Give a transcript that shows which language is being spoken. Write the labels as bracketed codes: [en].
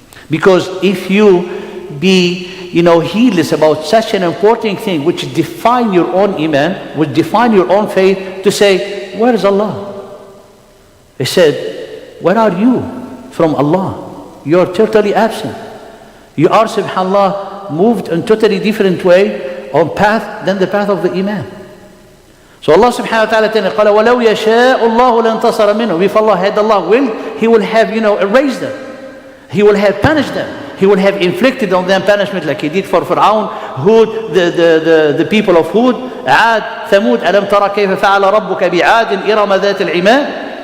[en] Because if you be heedless about such an important thing which define your own iman, which define your own faith, to say, where is Allah? They said, where are you from Allah? You are totally absent. You are, subhanallah, moved in totally different way on path than the path of the iman. So Allah subhanahu wa ta'ala [ar] قال وَلَوْ يَشَاءُ اللَّهُ لَانْتَصَرَ مِنْهُ. [en] If Allah had Allah willed, He will have, erased them. He will have punished them. He will have inflicted on them punishment like He did for Fir'aun, Hud, the people of Hud, Ad, Thamud, [ar] أَلَمْ تَرَ كَيْفَ فَعَلَ رَبُّكَ بِعَادٍ إِرَمَ ذَاتِ الْعِمَادِ.